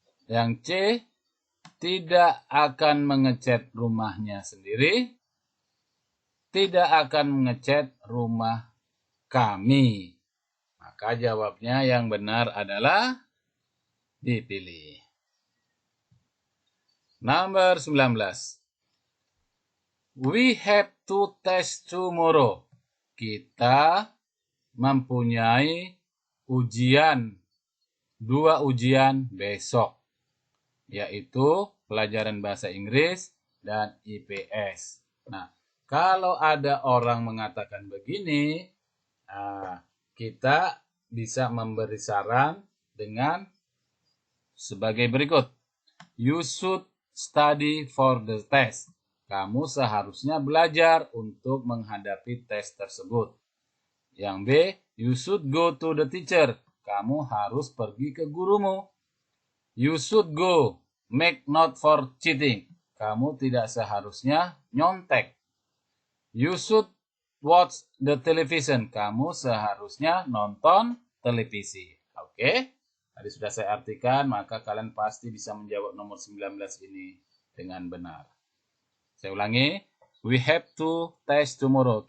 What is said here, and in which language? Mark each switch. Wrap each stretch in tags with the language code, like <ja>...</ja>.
<id>Yang C, tidak akan mengecat rumahnya sendiri. Tidak akan mengecat rumah kami. Maka jawabnya yang benar adalah dipilih. Nomor 19.</id> <en>We have to test tomorrow.</en> <id>Kita mempunyai ujian, 2 ujian besok, yaitu pelajaran bahasa Inggris dan IPS. Nah, kalau ada orang mengatakan begini, kita bisa memberi saran dengan sebagai berikut.</id> <en>You should study for the test.</en> <id>Kamu seharusnya belajar untuk menghadapi tes tersebut. Yang B,</id> <en>you should go to the teacher.</en> <id>Kamu harus pergi ke gurumu.</id> <en>You should go, make note for cheating.</en> <id>Kamu tidak seharusnya nyontek.</id> <en>You should watch the television.</en> <id>Kamu seharusnya nonton televisi. Oke? Tadi sudah saya artikan, maka kalian pasti bisa menjawab nomor 19 ini dengan benar. Saya ulangi,</id> <en>we have to test tomorrow.</en>